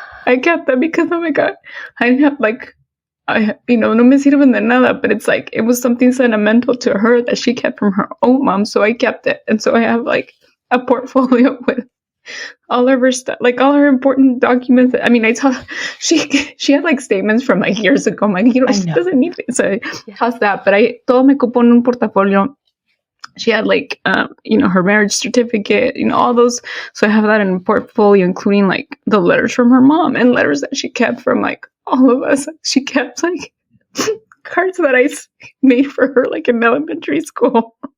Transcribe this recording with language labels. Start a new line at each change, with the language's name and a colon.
English: I kept them because, oh my God, I didn't have no
Spanish: me sirven de nada,
English: but it's like, it was something sentimental to her that she kept from her own mom. So I kept it. And so I have like a portfolio with all of her stuff, like all her important documents. I mean, I tell she had like statements from like years ago. I'm like, she doesn't need it. So how's that? But
Spanish: todo me cupo en un portafolio.
English: She had like, her marriage certificate, all those. So I have that in a portfolio, including like the letters from her mom and letters that she kept from like all of us. She kept like cards that I made for her like in elementary school.